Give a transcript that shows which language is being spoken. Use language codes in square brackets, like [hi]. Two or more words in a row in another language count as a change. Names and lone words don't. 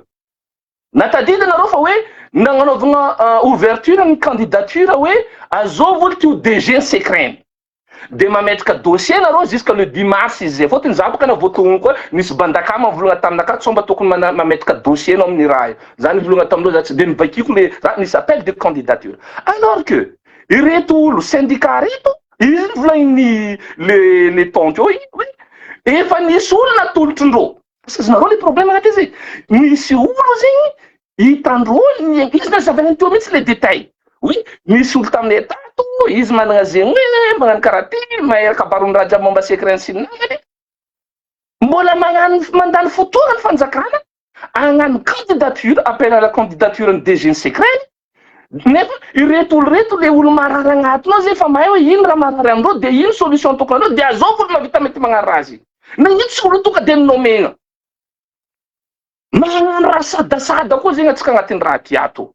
[mg] Natadidy anareo fa hoe nagnanaovagna ouverture ny candidature hoe azovy olo tio DG secret. De mametraka dossier nareo [fr] jusqu'à le 10 mars [mg] izy zay. Fotony za baka na voatognony koa nisy bandakama volagna taminaka tsomba tokony mametraka dossier anao amin'ny raha io. Zany volagna taminareo za tsy de nivakiko le nisy [fr] appel de candidature. Alors que [mg] ireto olo syndicat reto izy volagny le tonty io oui. Efa nisy olo natolotrondreo. [fr] Parce que [mg] nareo [fr] le problème [mg] agnaty izy. Nisy olo zegny hitandreo izy nazavany teo mihitsy [fr] le détail. [mg] Oui, misy olo tamin'ny tato, izy manana zegny hoe magnano karaha ty, mahay kabarony raha jiaby momba secret sy namany. Mbola mandany fotoana ny fanjakana, hagnano candidature, [fr] appel à la candidature [mg] ny DG secret. Nefa ireto olo reto le olo marary agnatiny ao zay fa mahay hoe ino raha marary amindreo, de ino solution tokony andreo, de azovy olo mavita mety magnano raha azy. Na ino tsy olo tonga de nomegna. Magnano raha sadasada koa zegny atsika agnatin'ny raha tiato.